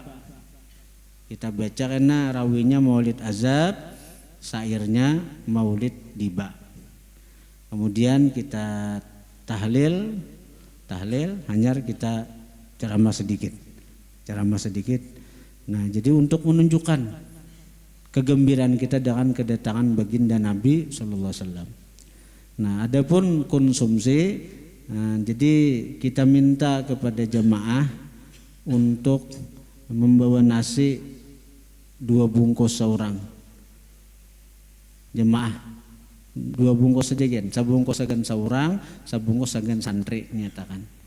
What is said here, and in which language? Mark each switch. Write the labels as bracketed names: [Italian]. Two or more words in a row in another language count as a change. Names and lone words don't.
[Indonesian] Kita baca kena rawinya maulid azab, syairnya maulid diba. Kemudian kita tahlil hanyar kita ceramah sedikit. Nah, jadi untuk menunjukkan kegembiraan kita dengan kedatangan baginda Nabi [Arabic] sallallahu alaihi wasallam. [Indonesian] Nah, adapun konsumsi, jadi kita minta kepada jemaah untuk membawa nasi 2 bungkus seorang. Jemaah 2 bungkus saja kan, [Banjar] sabungkus agan [Indonesian] seorang, [Banjar] sabungkus agan [Indonesian] santri nyatakan.